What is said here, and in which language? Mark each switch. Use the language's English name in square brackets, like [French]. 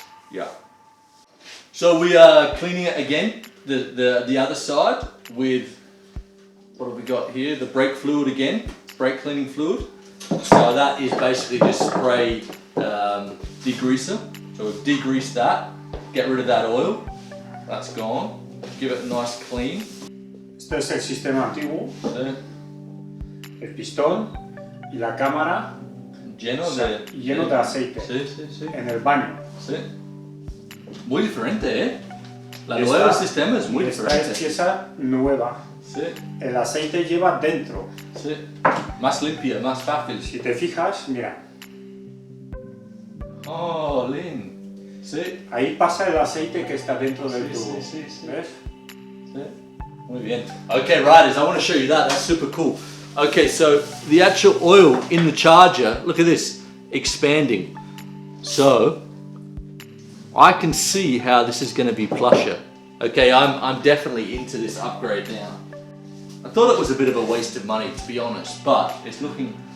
[English] Yeah. So we are cleaning it again, the other side with, what have we got here? The brake fluid again, brake cleaning fluid. So that is basically just spray degreaser. So we've degreased that, get rid of that oil, that's gone. Give it a nice clean. [Spanish] Este es el sistema antiguo. Sí. El pistón y la cámara Lleno de aceite. Sí, sí, sí. En el baño. Sí. Muy diferente, La nueva sistema es muy diferente. Esta es pieza nueva. Sí. El aceite lleva dentro. Sí. Más limpia, más fácil. Si te fijas, mira. Oh, Lynn. Sí. Ahí pasa el aceite que está dentro del tubo. Sí, sí, sí. ¿Ves? Sí. Muy bien. [English] Okay, riders, I want to show you that. That's super cool. Okay, so the actual oil in the Charger, look at this, expanding. So I can see how this is going to be plusher. Okay, I'm definitely into this upgrade now. I thought it was a bit of a waste of money, to be honest, but it's looking...